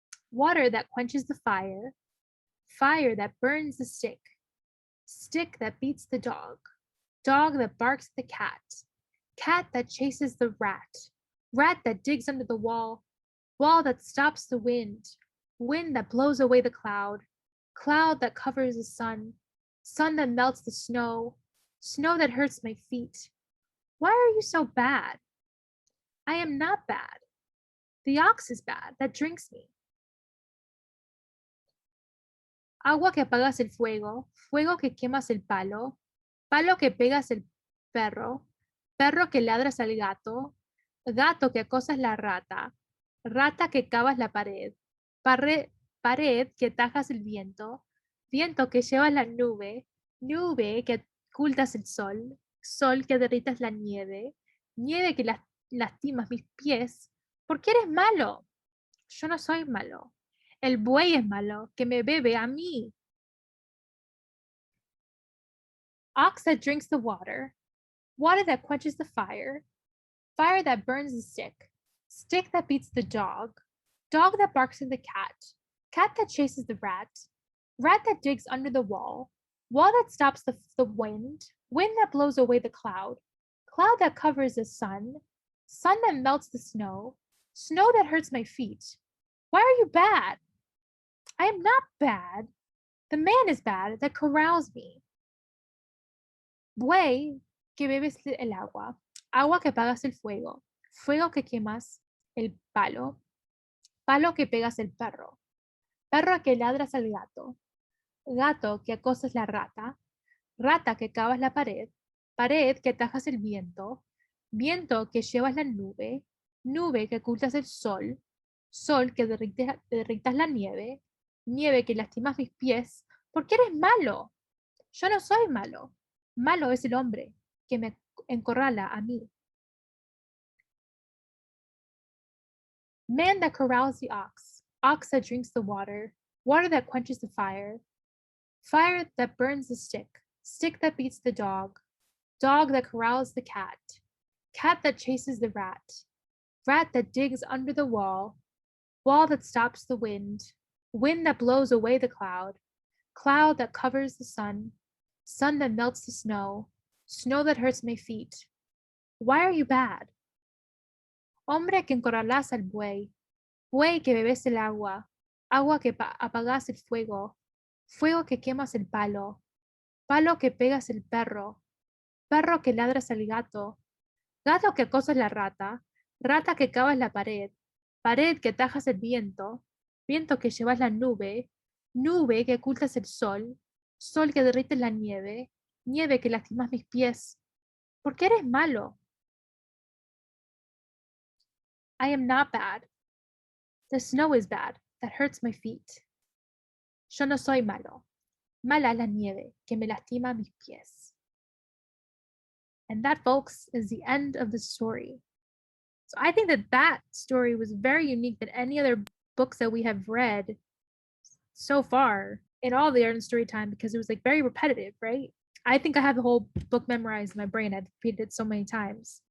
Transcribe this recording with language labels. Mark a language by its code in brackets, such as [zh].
[en] Water that quenches the fire, fire that burns the stick, stick that beats the dog, dog that barks at the cat that chases the rat that digs under the wall that stops the wind that blows away the cloud that covers the sun that melts the snow Snow that hurts my feet. Why are you so bad? I am not bad. The ox is bad that drinks me. [es] Agua que apagas el fuego, fuego que quemas el palo, palo que pegas el perro, perro que ladras al gato, gato que acosas la rata, rata que cavas la pared, pared que tajas el viento, viento que llevas la nube, nube que ocultas el sol, sol que derritas la nieve, nieve que lastimas mis pies. ¿Por qué eres malo? Yo no soy malo. El buey es malo, que me bebe a mí. [en] Ox that drinks the water that quenches the fire that burns the stick that beats the dog that barks at the cat that chases the rat that digs under the wall that stops the wind that blows away the cloud that covers the sun that melts the snow that hurts my feet. Why are you bad? I am not bad. The man is bad that corrals me. [es] Buey que bebes el agua, agua que apagas el fuego, fuego que quemas el palo, palo que pegas el perro, perro que ladras al gato, gato que acosas la rata, rata que cavas la pared, pared que tajas el viento, viento que llevas la nube, nube que ocultas el sol, sol que derritas la nieve, nieve que lastimas mis pies. ¿Por qué eres malo? Yo no soy malo. Malo es el hombre que me encorrala a mí. [en] Man that corrals the ox that drinks the water that quenches the fire that burns the stick that beats the dog that corrals the cat that chases the rat that digs under the wall that stops the wind that blows away the cloud that covers the sun that melts the snow that hurts my feet. Why are you bad? [es] Hombre que encorralas al buey que bebes el agua que apagas el fuego que quemas el palo que pegas el perro que ladras al gato que acosas la rata que cavas la pared que tajas el viento que llevas la nube que ocultas el sol que derrites la nieve que lastimas mis pies. ¿Por qué eres malo? [en] I am not bad. The snow is bad, that hurts my feet. [es] Yo no soy malo. Mala es la nieve, que me lastima mis pies. [en] And that, folks, is the end of the story. So I think that story was very unique than any other books that we have read so far in all the art and story time, because it was like very repetitive, right? I think I have the whole book memorized in my brain. I've repeated it so many times.